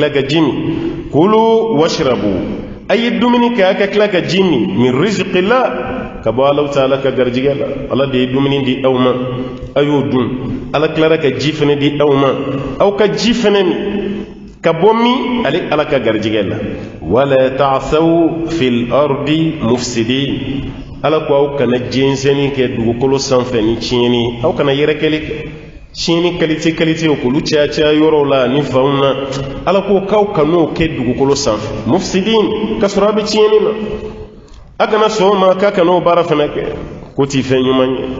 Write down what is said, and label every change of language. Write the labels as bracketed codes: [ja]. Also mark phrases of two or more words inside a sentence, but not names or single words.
[bm] tila ka ji min [ar] كلوا واشربوا [bm] a ye dumuni kɛ a ka tila ka ji min rizqillah ka bɔ Alahu Taala ka garijigɛ la ala de ye dumuni di aw ma a y'o dun ala tilara ka ji fana di aw ma aw ka ji fana min ka bɔ min ale ala ka garijigɛ la [ar] ولا تعثوا في الأرض مفسدين [bm] ala ko aw kana jɛnsɛnni kɛ dugukolo sanfɛ ni tiɲɛni aw kana yɛrɛkɛli kɛ tiɲɛni qualité k'olu caya yɔrɔw la ni fanw na ala ko k'aw kan'o kɛ dugukolo sanfɛ mufsidin ka sɔrɔ a bɛ tiɲɛni na a kana sɔn ma k'a kan'o baara fana kɛ ko t'i fɛn ɲuman